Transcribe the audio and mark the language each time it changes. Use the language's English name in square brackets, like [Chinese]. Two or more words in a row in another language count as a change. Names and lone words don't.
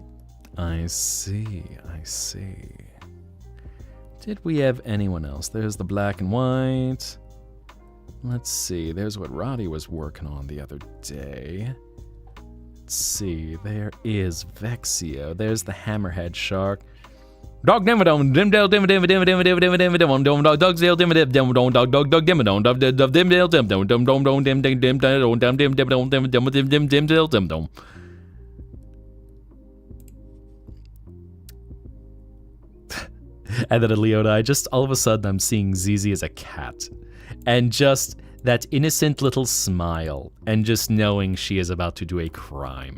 [English] I see. Did we have anyone else? There's the black and white. Let's see. There's what Roddy was working on the other day. Let's see. There is Vexio. There's the Hammerhead Shark. Dog dimmadome, dimdale, dimmadame, dimmadame, dimmadame, dimmadame, dom, dog, dogsdale, dimmadame, dom, dog, dog, dog, dimmadome, dog, dog, dimdale, dimdome, dom, dom, dom, dim, dim, dim, dom, dim, dim, dim, dim, dim, dim, dim, dimdale, dimdome. And then at Leona, I just all of a sudden I'm seeing Zizi as a cat, and just that innocent little smile, and just knowing she is about to do a crime.